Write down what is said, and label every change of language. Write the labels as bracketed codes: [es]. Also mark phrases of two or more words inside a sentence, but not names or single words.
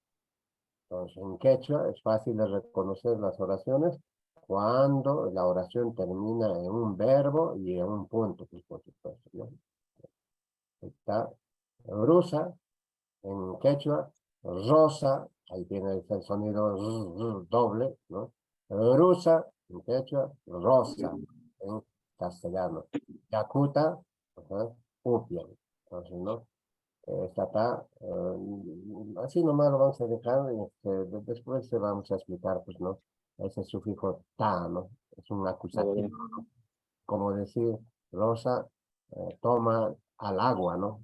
[es] Entonces, en quechua es fácil de reconocer las oraciones cuando la oración termina en un verbo y en un punto, pues, por supuesto, ¿no? Está rusa en quechua, rosa, ahí tiene el sonido doble, ¿no? Rusa en quechua, rosa en castellano. [qu] Yakuta, upia. [es] Entonces, ¿no? Esta está, así nomás lo vamos a dejar, después se vamos a explicar, pues, ¿no? Ese sufijo ta, ¿no? Es un acusativo, ¿no? Como decir, Rosa toma al agua, ¿no?